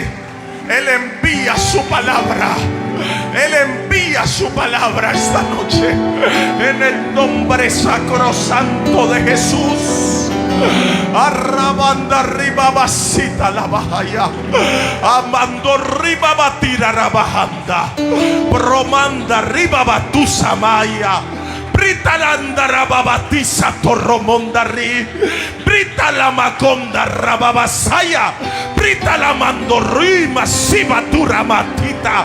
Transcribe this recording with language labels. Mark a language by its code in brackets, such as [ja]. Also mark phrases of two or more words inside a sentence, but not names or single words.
[es] Él envía su palabra. Él envía su palabra esta noche. En el nombre sacrosanto de Jesús. Arrabanda arriba basita la bahaya. Amando arriba batira rabajanda. Bromanda arriba batusa maya. Brita la andarababatiza torromondari. Brita la maconda rababasaya. Brita la mandorrima siba turamatita.